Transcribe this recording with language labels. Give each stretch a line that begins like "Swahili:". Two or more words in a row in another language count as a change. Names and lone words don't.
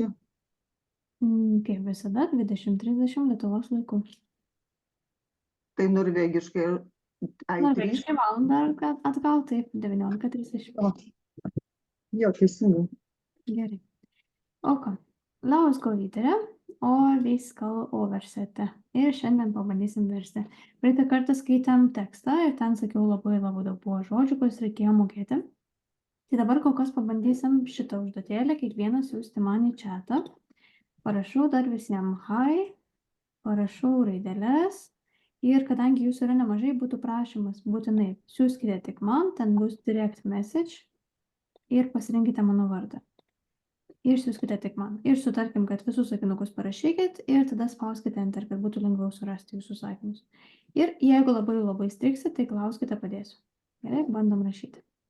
Lithuanian: Kaip visada, 20:30 Lietuvos laiku. Tai norvegiškai. Norvegiškai valandą atgal, taip, 19:30. Jo, teisingai. Gerai. O ką? Labas, klausytoja, o
Norwegian: vi skal oversette.
Lithuanian: Ir šiandien pabandysim versti. Praeitą kartą skaitėm tekstą ir ten sakiau labai daug buvo žodžių, kuriuos reikėjo mokėti. Tai dabar kol kas pabandysim šitą užduotėlę, kiekvienas siųsti man į chatą. Parašau dar visiems hi, parašau raideles. Ir kadangi jūsų yra nemažai, būtų prašymas būtinai siųskite tik man, ten bus
English: direct message
Lithuanian: ir pasirinkite mano vardą. Ir siųskite tik man. Ir sutarkim, kad visus sakinukus parašykit ir tada spauskite enter, kad būtų lengviau surasti jūsų sakymus. Ir jeigu labai striksit, tai klauskite, padėsiu. Gerai, bandom rašyti.